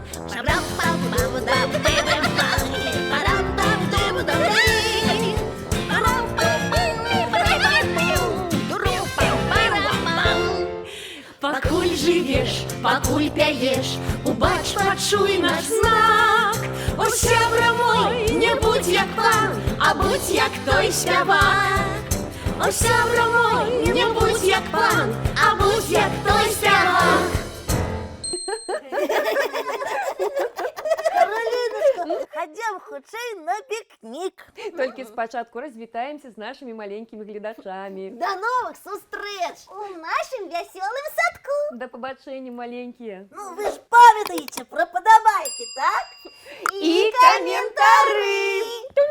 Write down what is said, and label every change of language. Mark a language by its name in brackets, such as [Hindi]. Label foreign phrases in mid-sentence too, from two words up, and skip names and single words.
[Belarusian] Пакуль жывеш, пакуль пяеш, убач, пачуй наш знак. О, сябра мой, не будь як пан, а будь як той спявак. О, сябра мой, не будь як пан, а будь як той спявак. Каролиночка, ходім хутчэй на пікнік. Толькі спачатку развітаемся з нашымі маленькімі гледачамі. До новых сустрэч! У нашым вясёлым садку. Да пабачэння, маленькія. [Ukrainian] Ну ви ж пам'ятаєте про подобайки, так? [Belarusian] І каментары!